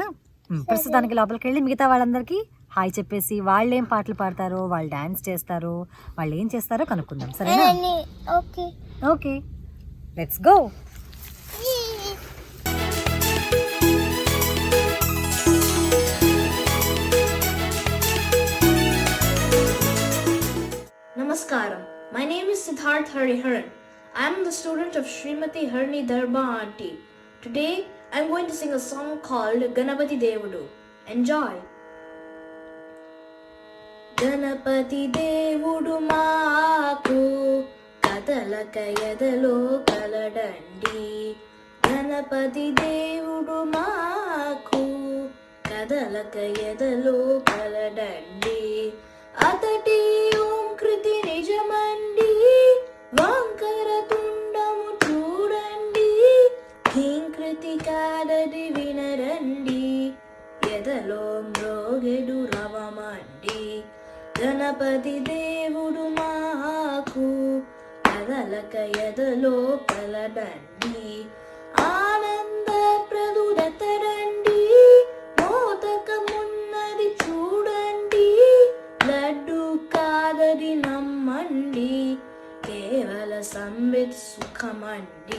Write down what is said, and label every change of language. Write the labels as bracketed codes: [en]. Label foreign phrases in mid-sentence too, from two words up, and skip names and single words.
[te] ప్రస్తుతానికి లోపలికి వెళ్ళి మిగతా వాళ్ళందరికీ హాయ్ చెప్పేసి వాళ్ళు ఏం పాటలు పాడతారో, వాళ్ళు డాన్స్ చేస్తారో, వాళ్ళు ఏం చేస్తారో కనుక్కుందాం, సరేనా? ఓకే. [en] okay, let's go. [te] Namaskaram. [en] My name is Siddharth Hariharan. I am the student of Srimati Harini Darba Auntie. Today I am going to sing a song called Ganapati Devudu. [te] Enjoy. గణపతి దేవుడు మాకు కదలక ఎదలో కలడండి. గణపతి దేవుడు మాకు కదలక ఎదలో కలడండి. Atati kృతి నిజమండి, వంకర తుండము చూడండి, కృతి కాదది వినరండి, ఎదలో మ్రోగెడు రవమండి. గణపతి దేవుడు మాకు కదలక ఎదలో కలడండి, ఆనంద ప్రదుడతరండి, మోదకమున్నది చూడండి, లడ్డు కాదది నమ్మండి, కేవల సంబిత్ సుఖమండి.